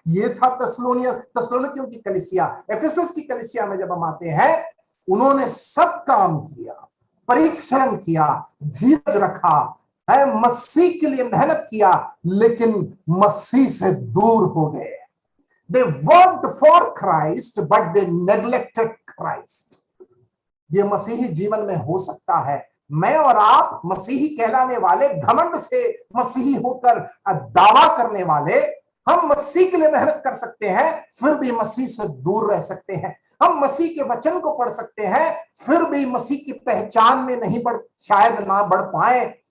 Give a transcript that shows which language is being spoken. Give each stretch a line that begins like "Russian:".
Hindi: ये था थिस्सलुनीकियों की कलीसिया। एफिसस की कलीसिया में जब हम आते हैं, उन्होंने सब काम किया, परिश्रम किया, धीरज रखा है, मसीह के लिए मेहनत किया, लेकिन मसीह से दूर हो गए।
English: They worked for Christ, but they neglected Christ.
Hindi: ये मसीही जीवन में हो सकता है। मैं और आप मसीही कहलाने वाले, घमंड से मसीही होकर दावा करने वाले, हम मसीह के लिए मेहनत कर सकते हैं, फिर भी मसीह से दूर रह सकते हैं। हम मसीह के वचन को पढ़ सकते हैं, फिर भी मसीह की पहचान में नहीं शायद ना बढ़ पाए।